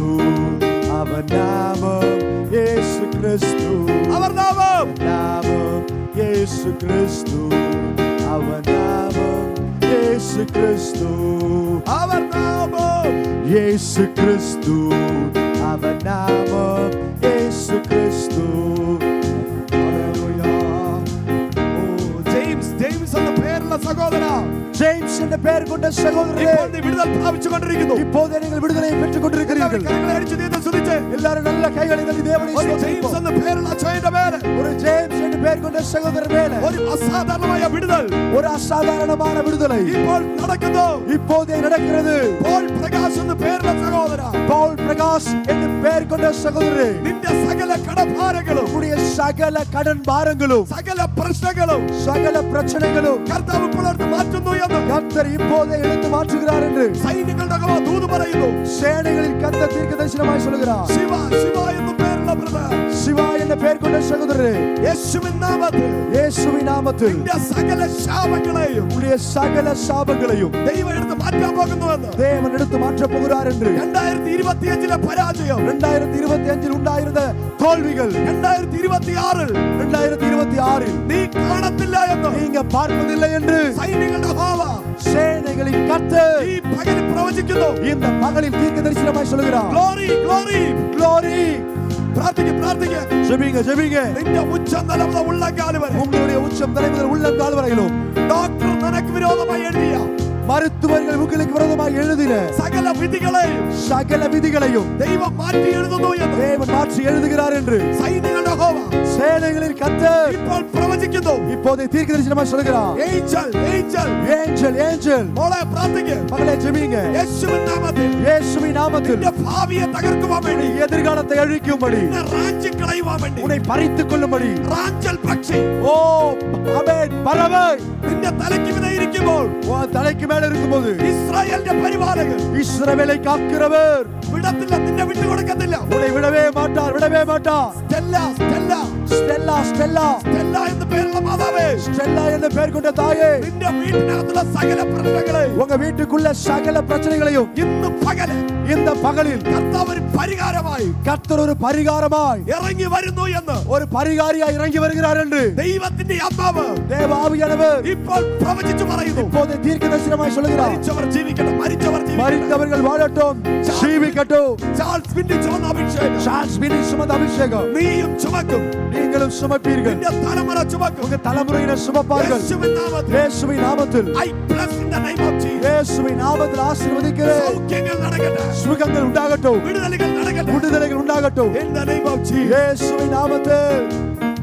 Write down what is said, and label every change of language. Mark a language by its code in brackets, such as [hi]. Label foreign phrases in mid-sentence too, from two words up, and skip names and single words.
[ta] அவர் நாமம் இயேசு கிறிஸ்து. அவர் நாமம் நாமம் இயேசு கிறிஸ்து. அவர் நாமம் இயேசு கிறிஸ்து. அவர் நாமம் இயேசு கிறிஸ்து. அவர் நாமம் இயேசு கிறிஸ்து. [ml] ജെയിംസ് എന്ന പേരുള്ള സഹോദരാ, [ta] ஜேம்ஸ் என்ற பெயர் கொண்ட சகோதரரே, [ml] ഇപ്പോൾ നീ വിടുതൽ പ്രാപിച്ചു കൊണ്ടിരിക്കുന്നു. [ta] இப்போது நீங்கள் விடுதலை பெற்றுக் கொண்டிருக்கிறீர்கள். [ml] കരങ്ങളെ അടിച്ച് ദൈവത്തെ സ്തുതിച്ച്. [ta] எல்லாரும் நல்ல கைகளை தட்டி தேவனை [ml] ഒരു ജെയിംസ് [ta] ஸ்தோத்திரிப்போம். [ml] എന്ന പേരുള്ള അച്ഛന്റെ പേര്, [ta] ஒரு ஜேம்ஸ் என்ற பெயர் கொண்ட சகோதரர் மேல [ml] ഒരു അസാധാരണമായ വിടുതൽ [ta] ஒரு அசாதாரணமான விடுதலை [ml] ഇപ്പോൾ നടക്കുന്നു. [ta] இப்போதே நடக்கிறது. [ml] പോൾ പ്രകാശ് എന്ന പേരുള്ള സഹോദരാ, [ta] பவுல் பிரகாஷ் என்ற பெயர் கொண்ட சகோதரரே, [ml] നിന്റെ സകല കടഭാരങ്ങളും [ta] உங்களுடைய சகல கடன் பாரங்களும் [ml] സകല പ്രശ്നങ്ങളും [ta] சகல பிரச்சனைகளும் [ml] കർത്താവ് ഇപ്പോൾ എടുത്ത് മാറ്റുന്നു എന്ന് [ta] கர்த்தர் இப்போதே எடுத்து மாற்றுகிறார் என்று [ml] സൈന്യങ്ങളുടെ യഹോവ ദൂത് പറയുന്നു. [ta] சேனைகளின் கர்த்தர் தீர்க்கதரிசனமாய் சொல்கிறார். [ml] ശിവ എന്ന പേരുള്ള ബ്രദർ, [ta] சிவா என்ற பெயர் கொண்ட சகோதரரே, [ml] യേശുവിൻ നാമത്തിൽ [ta] இயேசுவின் நாமத்தில் [ml] നിന്റെ സകല ശാപങ്ങളെയും [ta] உங்களுடைய சகல சாபங்களையும் [ml] ദൈവം എടുത്ത് മാറ്റാൻ പോകുന്നുവെന്ന്. [ta] தேவன் எடுத்து மாற்றப் போகிறார் என்று [ml] 2025 പരാജയം [ta] 2025 உண்டாயிருந்த தோல்விகள் [ml] 2026 [ta] 2026 [ml] നീ കാണത്തില്ല എന്ന് [ta] நீங்க பார்ப்பதில்லை என்று [ml] സൈന്യങ്ങളുടെ യഹോവ [ta] சேனைகளின் கர்த்தர் [ml] ഈ പകൽ പ്രവചിക്കുന്നു. [ta] இந்த பகலில் தீர்க்கதரிசனமாய் சொல்கிறார். [en] glory glory Glory. [ml] പ്രാർത്ഥിക്കുക [ta] ஜெபிங்க ஜெபிங்க. [ml] നിന്റെ ഉച്ചം നിലമുള്ള ഉള്ളങ്കാല് വരെ [ta] உங்களுடைய உச்சம் தலை முதல் உள்ளங்கால் வரையிலும் [ml] ഡോക്ടർ നിനക്ക് വിരോധമായി എഴുതിയ [ta] மருத்துவர்கள் உங்களுக்கு விரோதமாக எழுதின [ml] സകല വിധികളെയും [ta] சகல விதிகளையும் [ml] ദൈവം മാറ്റി എഴുതുന്നു എന്ന് [ta] தேவன் மாற்றி எழுதுகிறார் என்று [ml] സൈന്യങ്ങളുടെ യഹോവ [ta] சேனைகளின் கர்த்தர் [ml] ഇപ്പോൾ പ്രവചിക്കുന്നു. [ta] இப்போதே தீர்க்கதரிசனமாய் சொல்கிறார். [ml] ഏഞ്ചൽ [ta] ஏஞ்சல் ஏஞ்சல் [ml] മോളെ പ്രാർത്ഥിക്കുക. [ta] மகளே ஜெபிங்க. [ml] യേശുവിൻ നാമത്തിൽ [ta] இயேசுவின் நாமத்தில் [ml] നിന്റെ ഭാവിയെ തകർക്കുവാൻ വേണ്ടി, [ta] எதிர்காலத்தை அழிக்கும்படி, [ml] നിന്നെ റാഞ്ചി കളയുവാൻ വേണ്ടി, [ta] உன்னை பறித்துக் கொள்ளும்படி, [ml] റാഞ്ചൽ പക്ഷി [ta] ஓ ஆமென் பறவை [ml] നിന്റെ തലയ്ക്ക് വിതയിരിക്കുമ്പോൾ [ta] உன் தலைக்கு மேல இருக்கும்போது [ml] ഇസ്രായേലിന്റെ പരിപാലകൻ [ta] இஸ்ரவேலை காக்கிறவர் [ml] വിടത്തില്ല, നിന്നെ വിട്ടുകൊടുക്കത്തില്ല. [ta] உன்னை விடவே மாட்டார், விடவே மாட்டார். [ml] സ്റ്റെല്ല [ta] ஸ்டெல்லா ஸ்டெல்லா [ml] സ്റ്റെല്ല എന്ന് പേരുള്ള മാതാവേ, [ta] ஸ்டெல்லா என்ற பெயர் கொண்ட தாயே, [ml] നിന്റെ വീട്ടിനകത്തുള്ള സകല പ്രശ്നങ്ങളെ [ta] உங்க வீட்டுக்குள்ள சகல பிரச்சனைகளையும் [ml] ഇന്ന് പകല് [ta] இந்த பகலில் [ml] കർത്താവ് ഒരു പരിഹാരമായി [ta] கர்த்தர் ஒரு பரிகாரமாய் [ml] ഇറങ്ങി വരുന്നു എന്ന് [ta] ஒரு பரிகாரியாய் இறங்கி வருகிறார் என்று [ml] ദൈവത്തിന്റെ ആത്മാവ് [ta] தேவ ஆவியானவர் [ml] ഇപ്പോൾ പ്രവചിച്ചു പറയുന്നു. [ta] இப்போது தீர்க்கதரிசனமாய் சொல்கிறார். [ml] മരിച്ചവർ ജീവിക്കട്ടെ, മരിച്ചവർ ജീവിക്കട്ടെ. [ta] மரித்தவர்கள் வாழட்டும், ஜீவிக்கட்டும். [ml] ചാൾസ് വിന്നി ചുമന്ന അഭിഷേകം [ta] சார்ல்ஸ் வினி சுமந்த அபிஷேகம் [ml] നീയും ചുമക്കും, [ta] நீங்களும் சுமப்பீர்கள். [ml] നിന്റെ തലമുറ ചുമക്കും. [ta] உங்க தலைமுறையினர் சுமப்பார்கள். [ml] യേശുവിൻ നാമത്തിൽ [ta] இயேசுவின் நாமத்தில் [en] I bless in the name of Jesus. [ta] இயேசுவின் நாமத்தில் ஆசீர்வதிக்கிறேன். [ml] സൗഖ്യങ്ങൾ നടക്കട്ടെ, [ta] சுகங்கள் உண்டாகட்டும், [ml] വിടുതലുകൾ നടക്കട്ടെ. [ta] விடுதலைகள் உண்டாகட்டும். [en] In the name of Jesus. [ta] இயேசுவின் நாமத்தில்